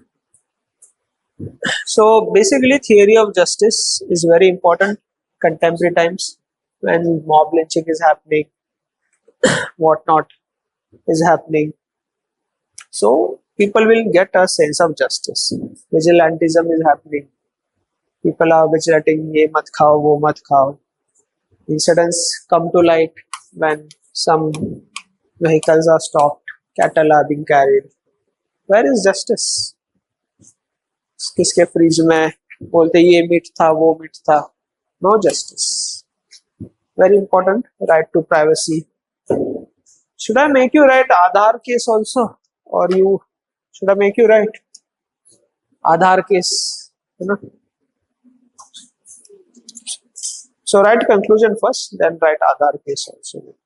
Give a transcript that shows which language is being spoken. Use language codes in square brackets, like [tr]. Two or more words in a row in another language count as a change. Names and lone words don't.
[en] So basically, theory of justice is very important. Contemporary times when mob lynching is happening, whatnot is happening. So people will get a sense of justice. Vigilantism is happening. People are vigilating, [hi] ये मत खाओ, वो मत खाओ. [en] Incidents come to light when some vehicles are stopped cattle are being carried. Where is justice? [hi] किसके फ्रिज में बोलते ये मीट था वो मीट था. [en] No justice. Very important. Right to privacy. Should I make you write Aadhaar case also, or should I make you write Aadhaar case? You know. So write conclusion first, then write Aadhaar case also.